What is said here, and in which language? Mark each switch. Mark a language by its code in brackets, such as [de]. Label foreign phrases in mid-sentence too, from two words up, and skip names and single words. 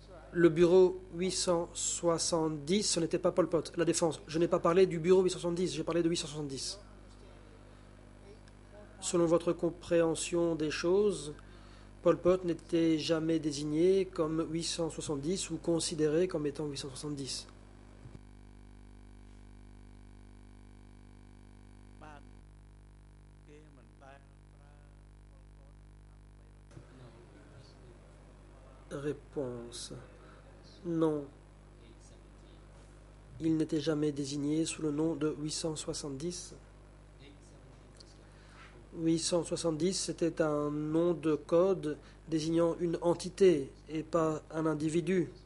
[fr] Le bureau 870, ce n'était pas Pol Pot. La défense, je n'ai pas parlé du bureau 870, j'ai parlé de 870. Selon votre compréhension des choses, Pol Pot n'était jamais désigné comme 870 ou considéré comme étant 870. [km] បានគេមិនដែលប្រើ [fr] Réponse. Non. Il n'était jamais désigné sous le nom de 870. 870, c'était un nom de code désignant une entité et pas un individu.